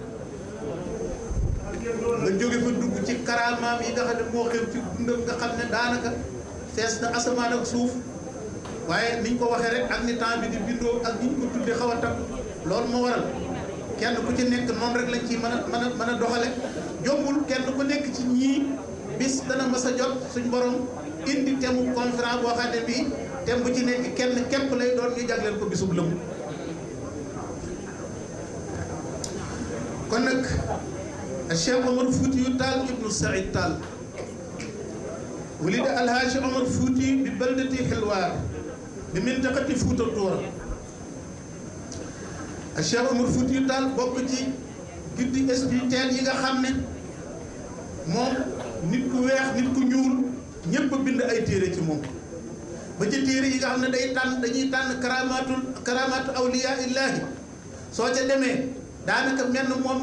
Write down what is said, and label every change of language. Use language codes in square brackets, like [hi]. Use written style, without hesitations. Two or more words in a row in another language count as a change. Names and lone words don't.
[wo] nga jóge fa dugg ci karaamaam yi nga xam ne moo xew ci dundam nga xam ne daanaka fees na asamaan ak suuf waaye niñ ko waxee rek ak ni temps bi di bindoo ak niñ ko tuddee xaw a tam loolu moo waral kenn ku ci nekk noonu rek lañ ciy mën a doxale jombul kenn ku nekk ci ñii bis dana mas a jot suñ borom indi [fr] thème conférence [wo] boo xam ne bii thème bu ci nekk kenn képp lay doon ñu jagleel ko bisub lëmu kon nag Cheikh Omar Foutiyou Tall ibnu Saïd Tall [ar] ولد الهاج عمر فوتي ببلدة حلوار بمنطقة فوتا طورة الشيخ عمر فوتي [wo] Tall bokk ci guddi spirituel yi nga xam ne moom nit ku weex nit ku ñuul ñëpp bind ay téere ci moom ba ci téere yi nga xam ne dañuy tànn [ar] كرامات أولياء الله [wo] soo ca demee daanaka menn moom